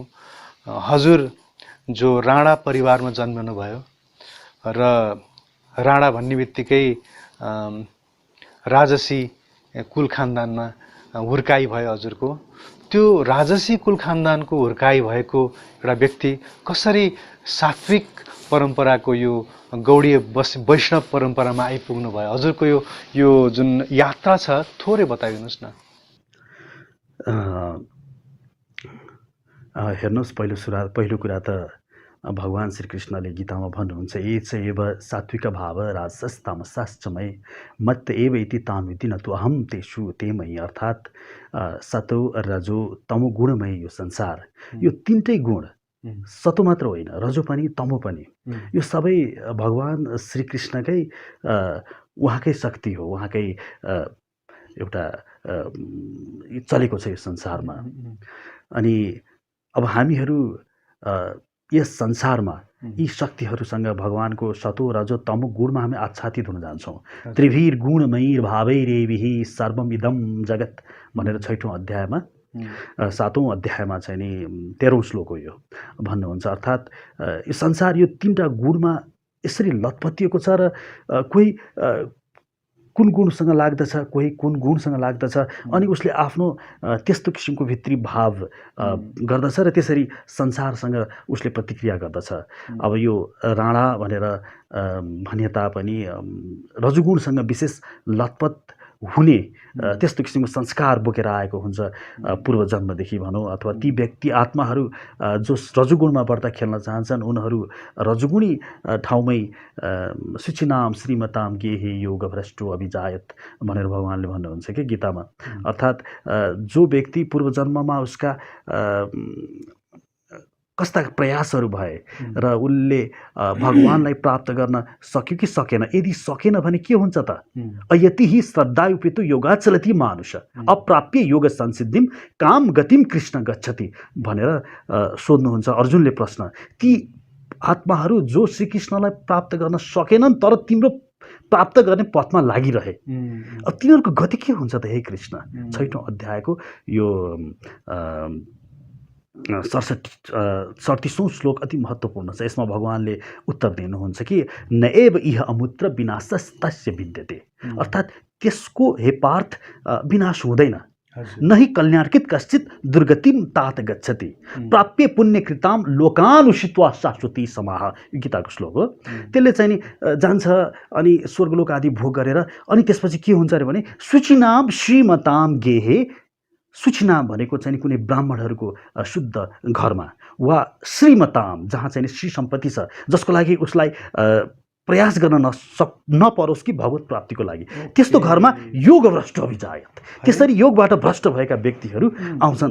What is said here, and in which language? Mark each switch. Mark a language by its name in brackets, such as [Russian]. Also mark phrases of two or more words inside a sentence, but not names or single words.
[Nepali] हजुर जो राणा परिवारमा जन्मनु भयो र राणा भन्ने बित्तिकै राजसी कुल खानदानमा हुर्काई भयो हजुरको, त्यो राजसी कुल खानदानको हुर्काई भएको एउटा व्यक्ति कसरी सात्विक परम्पराको यो गौडीय वैष्णव परम्परामा आइपुग्नु भयो? हजुरको यो जुन यात्रा छ थोरै बताइदिनुहोस् न। हेर्नुहोस्, पहिलो कुरा त भगवान् श्रीकृष्णले गीतामा भन्नुहुन्छ [Sanskrit] एच एव सात्विक भाव राजस तामसाश्चमय मत एव इति ताम इति न तु अहम तेषु तेमयी, [Nepali] अर्थात् सतो रजो तमो गुणमय यो संसार, यो तिनटै गुण, सतो मात्र होइन रजो पनि तमो पनि, यो सबै भगवान् श्रीकृष्णकै उहाँकै शक्ति हो, उहाँकै एउटा चलेको छ यो संसारमा। अनि अब हामीहरू यस संसारमा यी शक्तिहरूसँग भगवानको सतो रजो तमो गुणमा हामी आच्छादित हुन जान्छौँ। [Sanskrit] त्रिभिर गुणमयीर भावैरेभिः सर्वम इदम जगत [Nepali] भनेर 6औं अध्यायमा 7औं अध्यायमा चाहिँ नि 13औं श्लोक हो यो भन्नुहुन्छ। अर्थात् यो संसार यो 3टा गुणमा यसरी लतपतिएको छ र कोही कुन गुणसँग लाग्दछ, कोही कुन गुणसँग लाग्दछ, अनि उसले आफ्नो त्यस्तो किसिमको भित्री भाव गर्दछ र त्यसरी संसारसँग उसले प्रतिक्रिया गर्दछ। अब यो राणा भनेर भने तापनि रजोगुणसँग विशेष लतपत हुने त्यस्तो किसिमको संस्कार बोकेर आएको हुन्छ पूर्व जन्मदेखि भनौँ, अथवा ती व्यक्ति आत्माहरू जो रजोगुणमा बढ्दा खेल्न चाहन्छन् उनीहरू रजोगुणी ठाउँमै [Sanskrit] शुचिनाम श्रीमताम गेहे योग भ्रष्टो अभिजायत [Nepali] भनेर भगवानले भन्नुहुन्छ कि गीतामा। अर्थात् जो व्यक्ति पूर्व जन्ममा उसका कस्ता प्रयासहरू भए र उसले भगवानलाई प्राप्त गर्न सक्यो कि सकेन, यदि सकेन भने के हुन्छ त? [Sanskrit] अयति हि श्रद्धायुपेतो योगाचलति मानुष अप्राप्य योग संसिद्धिम काम गतिम कृष्ण गच्छति [Nepali] भनेर सोध्नुहुन्छ अर्जुनले प्रश्न। ती आत्माहरू जो श्रीकृष्णलाई प्राप्त गर्न सकेनन् तर तिम्रो प्राप्त गर्ने पथमा लागिरहे, अब तिनीहरूको गति के हुन्छ त हे कृष्ण? 6औं अध्यायको यो 37औं श्लोक अति महत्त्वपूर्ण छ। यसमा भगवानले उत्तर दिनुहुन्छ कि [Sanskrit] न एव इह अमुत्र विनाशस्तस्य विद्यते, [Nepali] अर्थात् त्यसको हे पार्थ विनाश हुँदैन। [Sanskrit] न हि कल्याणकृत कश्चित दुर्गतिम तात गच्छति प्राप्य पुण्यकृताम लोकानुषित्वा शाश्वती समाह, [Nepali] गीताको श्लोक हो। त्यसले चाहिँ नि जान्छ अनि स्वर्गलोक आदि भोग गरेर अनि त्यसपछि के हुन्छ अरे भने [Sanskrit] शुचिनाम श्रीमताम गेहे, [Nepali] सूचना भनेको चाहिँ कुनै ब्राह्मणहरूको शुद्ध घरमा, वा श्रीमताम जहाँ चाहिँ श्री सम्पत्ति छ, जसको लागि उसलाई प्रयास गर्न नपरोस् कि भगवत प्राप्तिको लागि, त्यस्तो घरमा [Sanskrit] योग भ्रष्ट अभिजायत, [Nepali] त्यसरी योगबाट भ्रष्ट भएका व्यक्तिहरू आउँछन्।